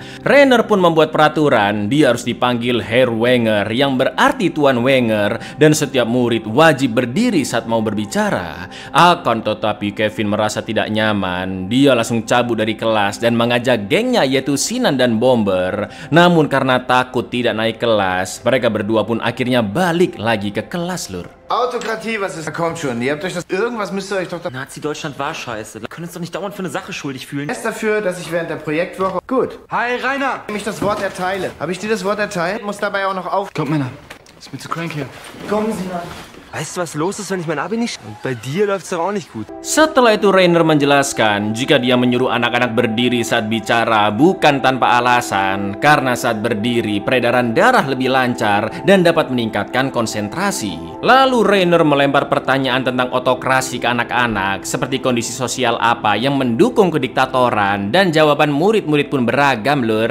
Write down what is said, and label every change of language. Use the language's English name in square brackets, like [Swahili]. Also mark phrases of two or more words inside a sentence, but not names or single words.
[Indonesian] Rainer pun membuat peraturan, dia harus dipanggil [German] Herr Wenger [Indonesian] yang berarti Tuan Wenger, dan setiap murid wajib berdiri saat mau berbicara. Akan tetapi Kevin merasa tidak nyaman, dia langsung cabut dari kelas dan mengajak gengnya yaitu Sinan dan Bomber. Namun karena takut tidak naik kelas, mereka berdua pun akhirnya balik lagi ke kelas lur. [German] Autokratie, was ist? Kommt schon, ihr habt euch das... Irgendwas müsst ihr euch doch... Nazi-Deutschland war scheiße. Wir können uns doch nicht dauernd für eine Sache schuldig fühlen. Ist dafür, dass ich während der Projektwoche... Gut. Hi, Rainer! Wenn ich das Wort erteile. Habe ich dir das Wort erteilt? Muss dabei auch noch auf... Kommt, Männer. Ist mir zu crank hier. Kommen Sie nach. Weißt du, was los ist, wenn ich mein Abi nicht... Und bei dir läuft's doch auch nicht gut. [Indonesian] Setelah itu Rainer menjelaskan jika dia menyuruh anak-anak berdiri saat bicara bukan tanpa alasan, karena saat berdiri peredaran darah lebih lancar dan dapat meningkatkan konsentrasi. Lalu Rainer melempar pertanyaan tentang otokrasi ke anak-anak seperti kondisi sosial apa yang mendukung kediktatoran, dan jawaban murid-murid pun beragam lur.